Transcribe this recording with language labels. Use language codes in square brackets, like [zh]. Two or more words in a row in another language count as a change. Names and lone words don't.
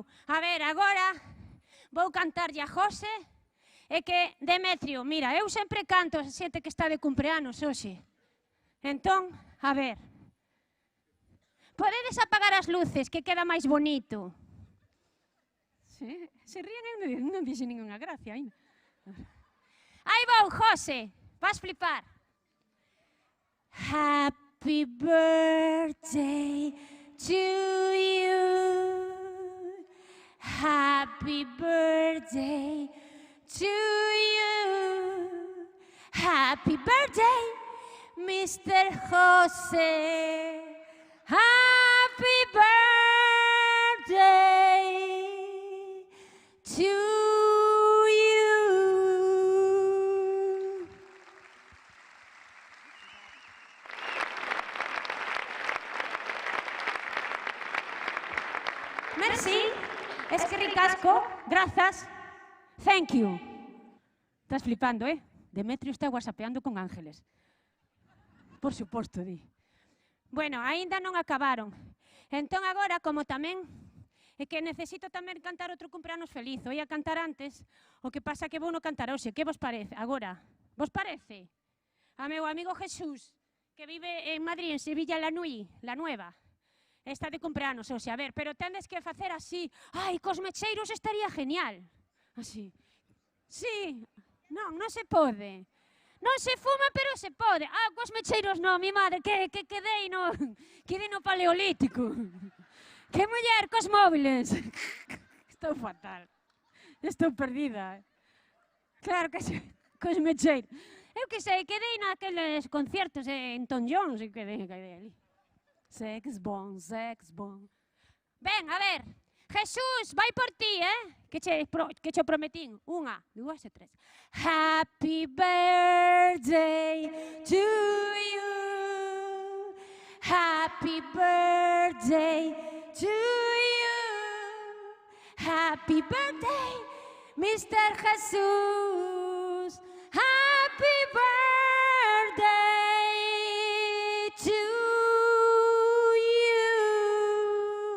[gl] A ver, agora vou cantarlle a José e que Demetrio, mira, eu sempre canto a xente que está de cumpleanos hoxe. Entón, a ver. Podedes apagar as luces, que queda máis bonito. [es] Sí, se ríen, [gl] non dixe [es] ninguna gracia [gl] ainda. Aí vou, José, vas flipar. [en] Happy birthday to you. Happy birthday to you. Happy birthday, Mr. José. Happy birthday to you. [gl] Merci. [es] Es que ricasco. [gl] Grazas. [en] Thank you. [gl] Estás flipando, Demetrio está whatsappeando con Ángeles. Por suposto, di. Bueno, aínda non acabaron. Entón agora, como tamén, é que necesito tamén cantar outro cumpleanos feliz. O ia cantar antes, o que pasa que vou non cantar hoxe. Que vos parece? Agora, vos parece? A meu amigo Jesús, que vive en Madrid, en Sevilla, la Nueva. Está de cumpleanos hoxe, a ver, pero tendes que facer así. Ai, cos mecheiros estaría genial. Así. Sí, non se pode. Non se fuma, pero se pode. Ah, cos mecheiros non, [es] mi madre, [gl] que quedei no paleolítico. Que muller cos móviles. Estou fatal. Estou perdida. Claro que sí, cos mecheiros. Eu que sei, quedei naqueles conciertos en Tom Jones e quedei ali. [en] Sex bomb, sex bomb. [gl] Ben, a ver, Jesús, vai por ti, que che prometín. 1, 2 e 3. [en] Happy birthday to you. Happy birthday to you. Happy birthday, Mr. Jesús. Happy birthday to you.